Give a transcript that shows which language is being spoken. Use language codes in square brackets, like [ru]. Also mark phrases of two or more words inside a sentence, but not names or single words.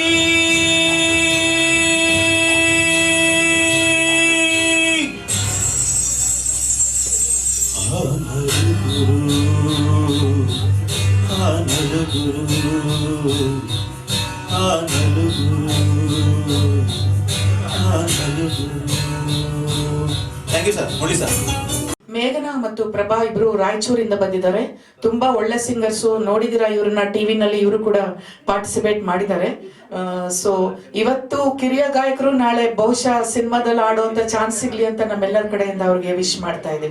[te] ఆ నలుగురు ఆ నలుగురు ఆ నలుగురు ఆ నలుగురు [en] thank you sir [kn] ನೋಡಿ ಸರ್ ಮೇಘನಾ ಮತ್ತು ಪ್ರಭಾ ಇಬ್ರು ರಾಯಚೂರಿಂದ ಬಂದಿದ್ದಾರೆ. ತುಂಬಾ ಒಳ್ಳೆ ಸಿಂಗರ್ಸು, ನೋಡಿದಿರಾ ಇವ್ರನ್ನ ಟಿವಿನಲ್ಲಿ, ಇವರು ಕೂಡ ಪಾರ್ಟಿಸಿಪೇಟ್ ಮಾಡಿದ್ದಾರೆ. ಸೊ ಇವತ್ತು ಕಿರಿಯ ಗಾಯಕರು, ನಾಳೆ ಬಹುಶಃ ಸಿನಿಮಾದಲ್ಲಿ ಆಡುವಂತ ಚಾನ್ಸ್ ಸಿಗ್ಲಿ ಅಂತ ನಮ್ಮೆಲ್ಲರ ಕಡೆಯಿಂದ ಅವ್ರಿಗೆ ವಿಶ್ ಮಾಡ್ತಾ ಇದ್ದೀವಿ.